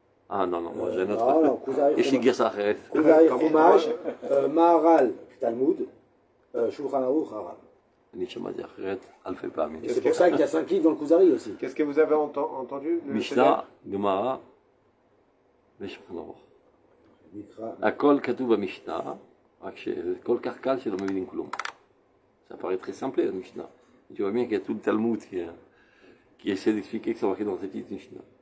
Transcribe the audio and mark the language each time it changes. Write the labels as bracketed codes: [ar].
[fr] Ah non, moi j'ai un Non, autre. Kuzari Et Shigir Sachet. Kuzari Chumash, Maharal Talmud, Shulchan Aruch, Haral. Et c'est pour ça qu'il y a 5 livres dans le Kuzari aussi. Qu'est-ce que vous avez entendu? Mishnah, Gemara, Shulchan Aruch. [he] הכל כתוב במשנה, רק שכל כך קל שלא מבינים כלום. [fr] Ça paraît très simple, la Mishnah. Tu vois bien qu'il y a tout le Talmud qui essaie d'expliquer que c'est marqué dans cette petite Mishnah.